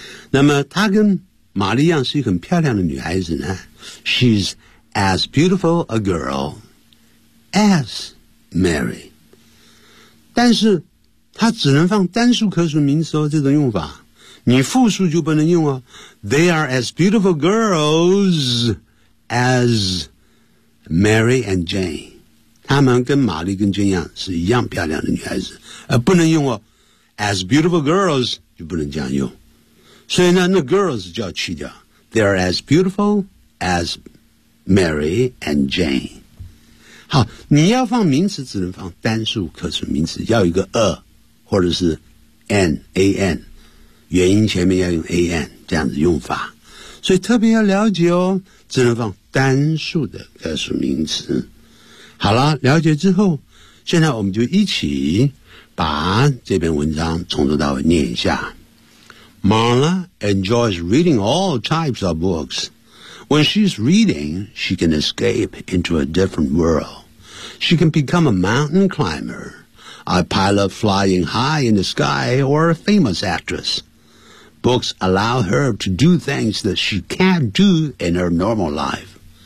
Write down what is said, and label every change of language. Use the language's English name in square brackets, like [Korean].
[Chinese] 那么他跟玛丽一样是一个很漂亮的女孩子呢。 [English] She's as beautiful a girl as Mary。 [Chinese] 但是他只能放单数可数名词哦，这种用法，你复数就不能用哦。 [English] They are as beautiful girls as Mary and Jane。 [Chinese] 他们跟玛丽跟娟一样是一样漂亮的女孩子，不能用哦 as beautiful girls 就不能这样用，所以呢那 girls 就要去掉， [English] they are as beautiful as Mary and Jane。 [Chinese] 好，你要放名词只能放单数可数名词，要一个 a 或者是 an 元音前面要用 an， 这样子用法，所以特别要了解哦，只能放单数的可数名词。好了，了解之后，现在我们就一起把这篇文章从头到尾念一下。 [English] Marla enjoys reading all types of books. When she's reading, she can escape into a different world. She can become a mountain climber, a pilot flying high in the sky, or a famous actress. Books allow her to do things that she can't do in her normal life.